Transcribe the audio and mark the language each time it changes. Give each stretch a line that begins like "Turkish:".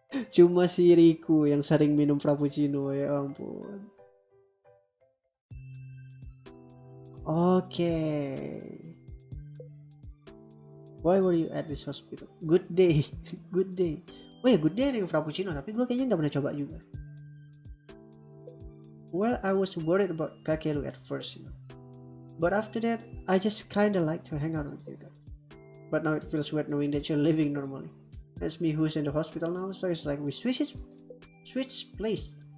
Indonesian: Cuma si Riku yang sering minum frappuccino, ya ampun. Oke.
English: Why were you at this hospital? Good day. Good day.
Indonesian: Oh ya, good day ada yang frappuccino, tapi gue kayaknya nggak pernah coba juga.
English: Well, I was worried about Kakeru at first, but after that, I just kinda like to hang out with you guys. But now it feels weird knowing that you're living normally. It's me who's in the hospital now, so it's like we switch place.